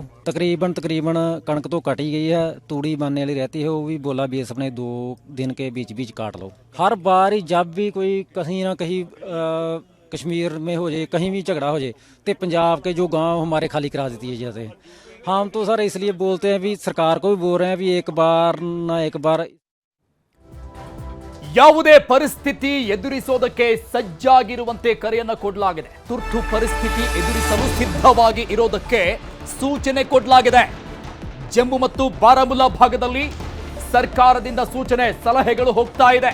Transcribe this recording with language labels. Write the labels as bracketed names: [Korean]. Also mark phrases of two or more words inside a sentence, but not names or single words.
[Punjabi] ਤਕਰੀਬਨ ਕਣਕ ਤੋਂ ਕੱਟ ਹੀ गई है। [Hindi] तूड़ी बनने वाली रहती है, वो भी बोला भी अपने 2 दिन के बीच काट लो। हर बार ही जब भी कोई कहीं ना कहीं कश्मीर में हो जाए, कहीं भी झगड़ा हो जाए, तो पंजाब के जो गांव हमारे खाली करा देती है जाते हैं। हम तो सर इसलिए बोलते हैं भी सरकार को भी बोल रहे हैं भी एक बार ना एक बार [Kannada] ಯಾವುದೇ ಪರಿಸ್ಥಿತಿ ಎದುರಿಸೋದಕ್ಕೆ ಸಜ್ಜಾಗಿರುವಂತೆ ಕರೆಯನ್ನ ಕೊಡಲಾಗಿದೆ. ತುರ್ತು ಪರಿಸ್ಥಿತಿ ಎದುರಿಸಲು ಸಿದ್ಧವಾಗಿ ಇರೋದಕ್ಕೆ ಸೂಚನೆ ಕೊಡಲಾಗಿದೆ. ಜಮ್ಮು ಮತ್ತು ಬಾರಾಮುಲ್ಲಾ ಭಾಗದಲ್ಲಿ ಸರ್ಕಾರದಿಂದ ಸೂಚನೆ, ಸಲಹೆಗಳು ಹೋಗ್ತಾ ಇದೆ.